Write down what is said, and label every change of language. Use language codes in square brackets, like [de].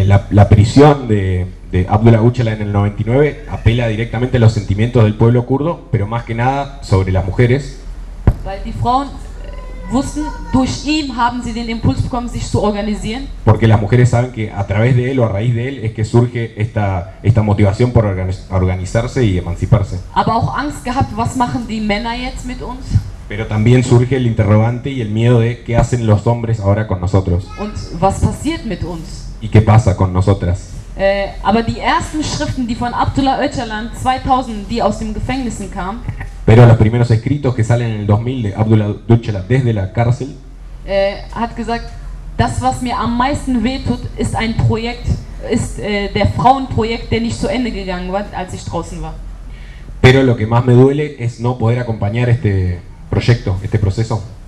[es] La prisión de Abdullah Öcalan en el 99 apela directamente a los sentimientos del pueblo kurdo, pero más que nada sobre las mujeres. [de] Weil die Frauen wussten, durch ihn haben sie den Impuls bekommen, sich zu organisieren. [es] Porque las mujeres saben que a través de él o a raíz de él es que surge esta motivación por organizarse y emanciparse. [de] Aber auch Angst gehabt, was machen die Männer jetzt mit uns? [es] Pero también surge el interrogante y el miedo de qué hacen los hombres ahora con nosotros. [de] Und was passiert mit uns? [es] ¿Y qué pasa con nosotras? [de] Aber die ersten Schriften, die von Abdullah Öcalan 2000, die aus dem Gefängnissen kamen. [es] Pero los primeros escritos que salen en el 2000 de Abdullah Öcalan desde la cárcel. [de] Hat gesagt, das was mir am meisten wehtut, ist ein Projekt, ist der Frauenprojekt, der nicht zu Ende gegangen war, als ich draußen war. [es] Pero lo que más me duele es no poder acompañar este proyecto, este proceso.